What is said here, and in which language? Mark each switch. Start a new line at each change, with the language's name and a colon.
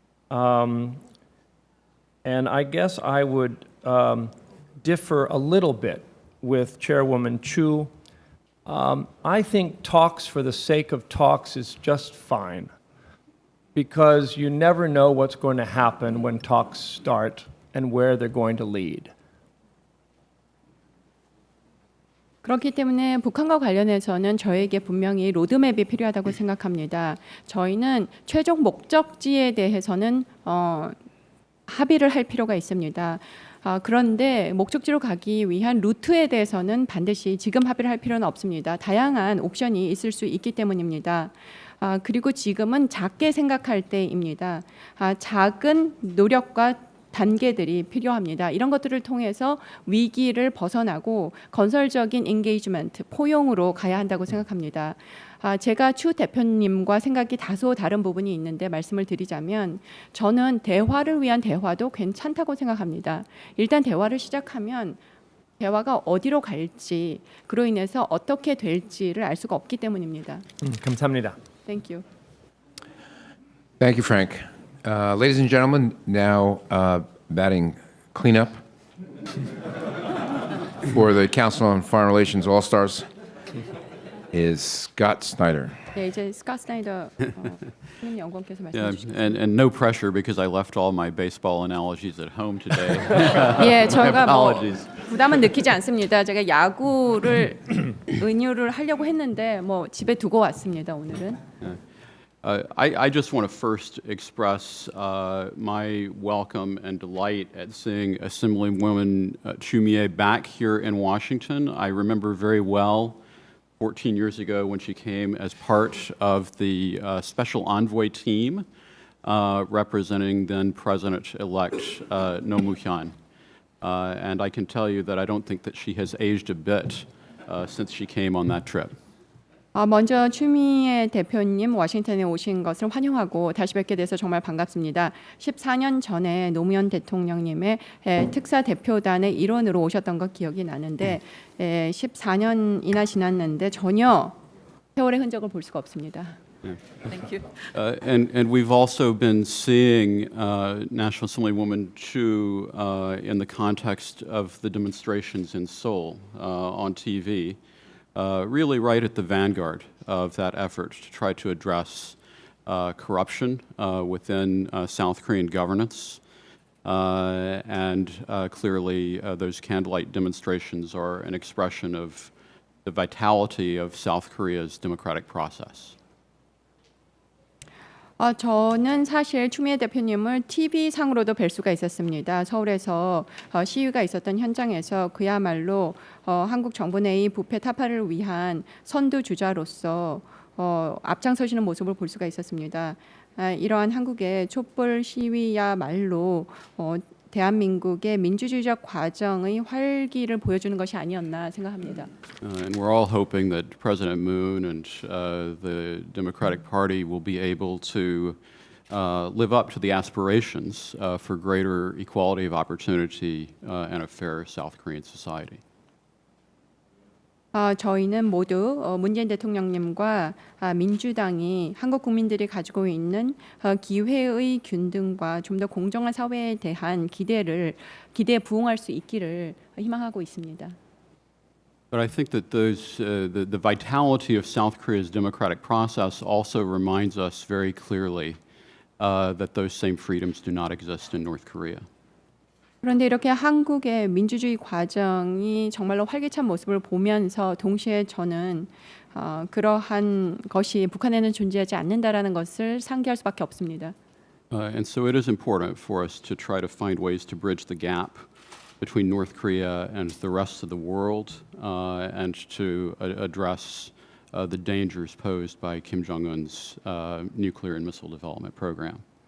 English: And I guess I would differ a little bit with Chairwoman Chu. I think talks for the sake of talks is just fine, because you never know what's going to happen when talks start and where they're going to lead.
Korean: 그렇기 때문에 북한과 관련해서는 저에게 분명히 로드맵이 필요하다고 생각합니다. 저희는 최종 목적지에 대해서는 합의를 할 필요가 있습니다. 그런데 목적지로 가기 위한 루트에 대해서는 반드시 지금 합의를 할 필요는 없습니다. 다양한 옵션이 있을 수 있기 때문입니다. 그리고 지금은 작게 생각할 때입니다. 작은 노력과 단계들이 필요합니다. 이런 것들을 통해서 위기를 벗어나고 건설적인 인게이지먼트, 포용으로 가야 한다고 생각합니다. 제가 추 대표님과 생각이 다소 다른 부분이 있는데 말씀을 드리자면 저는 대화를 위한 대화도 괜찮다고 생각합니다. 일단 대화를 시작하면 대화가 어디로 갈지, 그로 인해서 어떻게 될지를 알 수가 없기 때문입니다. 감사합니다.
English: Thank you. Thank you, Frank. Ladies and gentlemen, now batting cleanup for the Council on Foreign Relations All-Stars is Scott Snyder.
Korean: 네, 이제 스캇 스나이더 연구원께서 말씀해
English: Yeah,
Korean: 주시죠.
English: and no pressure because I left all my baseball analogies at home today.
Korean: 예, 저희가 뭐
English: Apologies.
Korean: 부담은 느끼지 않습니다. 제가 야구를 은유를 하려고 했는데 뭐 집에 두고 왔습니다. 오늘은.
English: I just want to first express my welcome and delight at seeing Assemblywoman Chumie back here in Washington. I remember very well 14 years ago when she came as part of the special envoy team representing then President-elect Roh Moo-hyun. And I can tell you that I don't think that she has aged a bit since she came on that trip.
Korean: 먼저 추미애 대표님 워싱턴에 오신 것을 환영하고 다시 뵙게 돼서 정말 반갑습니다. 14년 전에 노무현 대통령님의 특사 대표단의 일원으로 오셨던 것 기억이 나는데 14년이나 지났는데 전혀 세월의 흔적을 볼 수가 없습니다.
English: Thank you. And we've also been seeing National Assemblywoman Chu in the context of the demonstrations in Seoul on TV. Really right at the vanguard of that effort to try to address corruption within South Korean governance. And clearly, those candlelight demonstrations are an expression of the vitality of South Korea's democratic process.
Korean: 저는 사실 추미애 대표님을 TV 상으로도 뵐 수가 있었습니다. 서울에서 시위가 있었던 현장에서 그야말로 한국 정부 내의 부패 타파를 위한 선두주자로서 앞장서시는 모습을 볼 수가 있었습니다. 이러한 한국의 촛불 시위야말로 대한민국의 민주주의적 과정의 활기를 보여주는 것이 아니었나 생각합니다.
English: And we're all hoping that President Moon and the Democratic Party will be able to live up to the aspirations for greater equality of opportunity and a fair South Korean society.
Korean: 저희는 모두 문재인 대통령님과 민주당이 한국 국민들이 가지고 있는 기회의 균등과 좀 더 공정한 사회에 대한 기대에 부응할 수 있기를 희망하고 있습니다.
English: But I think that the vitality of South Korea's democratic process also reminds us very clearly that those same freedoms do not exist in North Korea.
Korean: 그런데 이렇게 한국의 민주주의 과정이 정말로 활기찬 모습을 보면서 동시에 저는 그러한 것이 북한에는 존재하지 않는다라는 것을 상기할 수밖에 없습니다.
English: And so it is important for us to try to find ways to bridge the gap between North Korea and the rest of the world and to address the dangers posed by Kim Jong-un's nuclear and missile development program.